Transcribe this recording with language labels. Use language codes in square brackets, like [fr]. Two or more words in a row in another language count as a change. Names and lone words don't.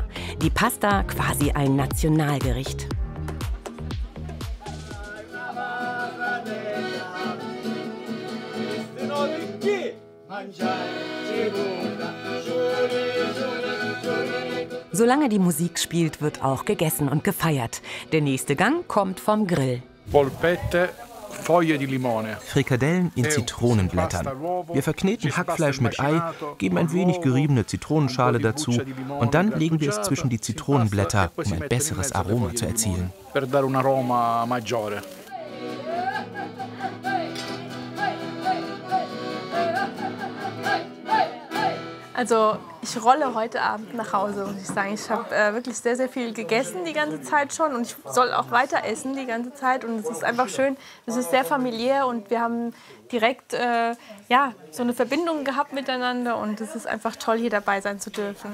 [de] Die Pasta quasi ein Nationalgericht. Solange die Musik spielt, wird auch gegessen und gefeiert. Der nächste Gang kommt vom Grill. [it] Polpette, Foglie di limone. [de] Frikadellen in Zitronenblättern. Wir verkneten Hackfleisch mit Ei, geben ein wenig geriebene Zitronenschale dazu und dann legen wir es zwischen die Zitronenblätter, um ein besseres Aroma zu erzielen. [it] Per dare un aroma maggiore. [de] Also ich rolle heute Abend nach Hause, muss ich sagen. Ich habe wirklich sehr, sehr viel gegessen die ganze Zeit schon und ich soll auch weiter essen die ganze Zeit. Und es ist einfach schön, es ist sehr familiär und wir haben direkt ja, so eine Verbindung gehabt miteinander und es ist einfach toll, hier dabei sein zu dürfen.